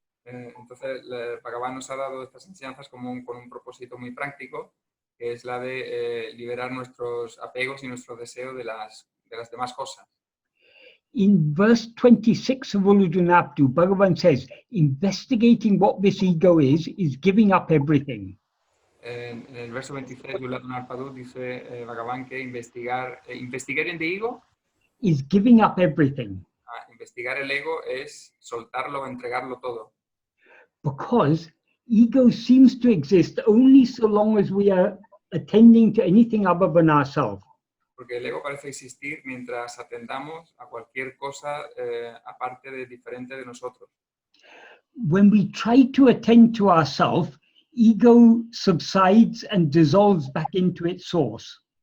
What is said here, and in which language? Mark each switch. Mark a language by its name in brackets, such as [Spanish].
[Spanish] Entonces, Bhagavan nos ha dado estas enseñanzas con un propósito muy práctico, que es la de liberar nuestros apegos y nuestro deseo de las demás cosas. [English] In verse 26 of Uludunaptu, Bhagavan says, investigating what this ego is giving up everything. [Spanish] En el verso 26 de Uludunapadu dice Bhagavan que investigar [English] in the ego is giving up everything. [Spanish] Investigar el ego es soltarlo, entregarlo todo. [English] Because ego seems to exist only so long as we are attending to anything other than ourselves. [Spanish] Porque el ego parece existir mientras atendamos a cualquier cosa aparte de diferente de nosotros. [English] When we try to attend to ourselves, ego subsides and dissolves back into its source.